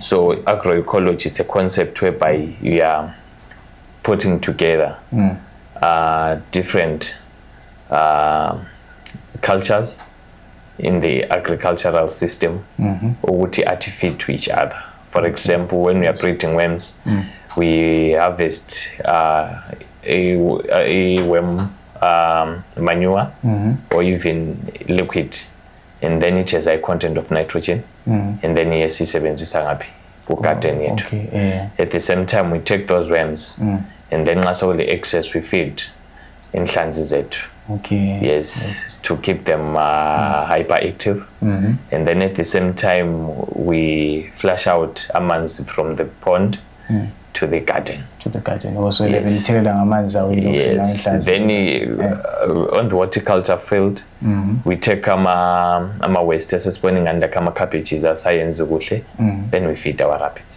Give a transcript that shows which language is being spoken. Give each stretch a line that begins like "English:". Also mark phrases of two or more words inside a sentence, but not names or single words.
English: So agroecology is a concept whereby you are putting together different cultures in the agricultural system ukuthi feed to each other. For example, when we are breeding worms, we harvest a worm manure or even liquid, and then it has a content of nitrogen, and then
North Ndebele: sisebenzisa ngaphi ku garden yethu.
English: At the same time, we take those worms and then all the excess we feed
North Ndebele: inhlanzi zethu.
English: Yes, to keep them hyperactive, and then at the same time we flush out amanzi from the pond to the garden. Also, yes. Then on the horticulture field, we take ama waste spawning under cabbages as science then we feed our rabbits.